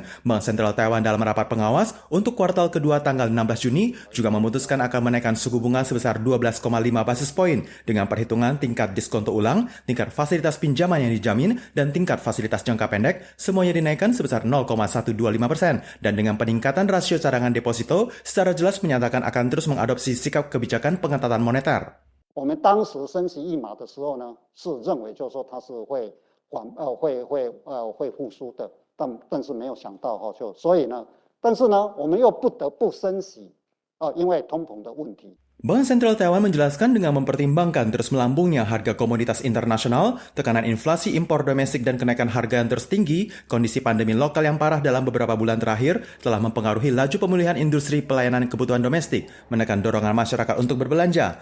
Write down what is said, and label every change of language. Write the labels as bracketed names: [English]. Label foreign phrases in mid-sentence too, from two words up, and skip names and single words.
[Indonesian] Bank Sentral Taiwan dalam rapat pengawas untuk kuartal kedua tanggal 16 Juni juga memutuskan akan menaikkan suku bunga sebesar 12,5 basis poin dengan perhitungan tingkat diskonto ulang, tingkat fasilitas pinjaman yang dijamin, dan tingkat fasilitas jangka pendek semuanya dinaikkan sebesar 0,125% dan dengan peningkatan rasio cadangan deposito secara jelas menyatakan akan terus mengadopsi sikap kebijakan pengetatan moneter. [Chinese] 我们当时升息1码的时候呢，是认为就是说它是会复苏的，但是没有想到所以呢，但是呢，我们又不得不升息因为通膨的问题。 [Indonesian] Bank Sentral Taiwan menjelaskan dengan mempertimbangkan terus melambungnya harga komoditas internasional, tekanan inflasi impor domestik dan kenaikan harga yang terus tinggi, kondisi pandemi lokal yang parah dalam beberapa bulan terakhir telah mempengaruhi laju pemulihan industri pelayanan kebutuhan domestik, menekan dorongan masyarakat untuk berbelanja.